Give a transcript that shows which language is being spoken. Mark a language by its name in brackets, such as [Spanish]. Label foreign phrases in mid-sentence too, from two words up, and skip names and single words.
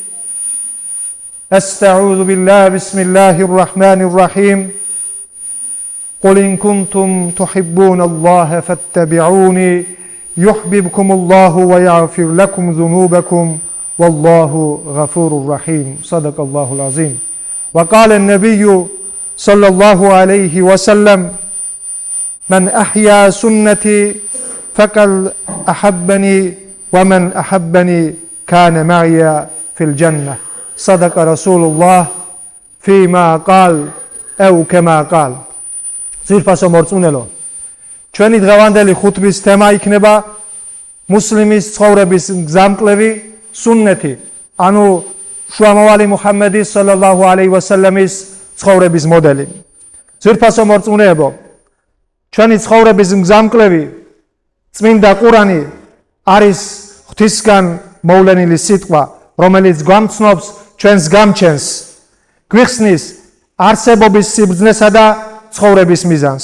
[Arabic] أستعوذ بالله بسم الله الرحمن الرحيم قل إن كنتم تحبون الله فاتبعوني يحببكم الله ويغفر لكم ذنوبكم والله غفور رحيم صدق الله العظيم وقال النبي صلى الله عليه وسلم من أحيا سنتي فقد أحبني ومن أحبني كان معي في الجنة صدق رسول الله فيما قال أو كما قال [Georgian] ძირფასო მორწმუნელო, ჩვენი დღევანდელი ხუთბის თემა იქნება მუსლიმის ცხოვრების გზამკვლევი სუნნეთი, ანუ შუამავალი მუჰამმედის [Arabic] صلى الله عليه وسلم [Georgian] ცხოვრების მოდელი. ძირფასო მორწმუნეებო, ჩვენი ცხოვრების გზამკვლევი წმინდა ყურანი არის ღვთისგან მოვლენილი სიტყვა, რომელიც გვამცნობს ჩვენს გამჩენს, გვიხსნის არსებობის სიბრძნესა და ცხოვრების მიზანს.